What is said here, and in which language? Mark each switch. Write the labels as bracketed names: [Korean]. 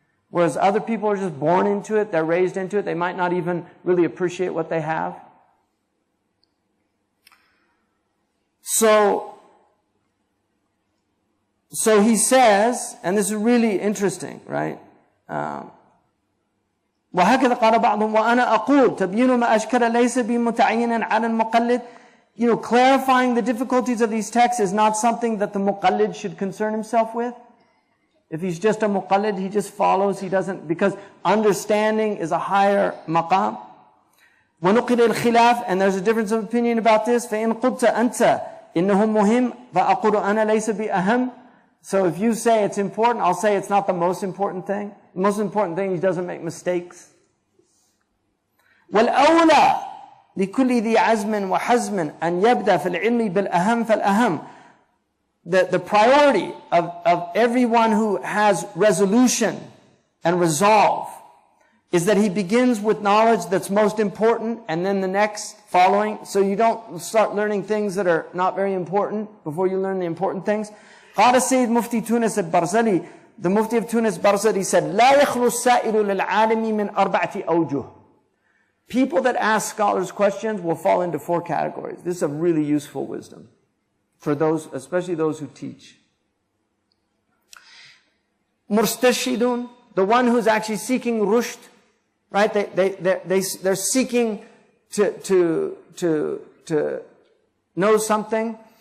[English] Whereas other people are just born into it, they're raised into it, they might not even really appreciate what they have. So he says, and this is really interesting, right? [Arabic] وهكذا قال بعضهم وأنا أقول تبيين ما أشكل ليس بمتعين على المقلد. [English] Clarifying the difficulties of these texts is not something that the muqallid should concern himself with. If he's just a muqallid, he just follows, he doesn't, because understanding is a higher maqam. [Arabic] ونقل الخلاف, [English] and there's a difference of opinion about this. [Arabic] فإن قلت أنت إنه مهم فأقول أنا ليس بأهم. [English] So if you say it's important, I'll say it's not the most important thing. The most important thing, he doesn't make mistakes. [Arabic] والأولى لكل ذي عزم وحزم أن يبدأ في العلم بالأهم فالأهم. [English] The priority of everyone who has resolution and resolve is that he begins with knowledge that's most important and then the next following. So you don't start learning things that are not very important before you learn the important things. [Arabic] قال السيد مفتي تونس البرزلي, [English] the Mufti of Tunis Barzali said, [Arabic] لا يخلو السائل للعالم من أربعة أوجه. [English] People that ask scholars questions will fall into 4 categories. This is a really useful wisdom for those, especially those who teach. Murstashidun, the one who's actually seeking rushd, right? They're seeking to know something.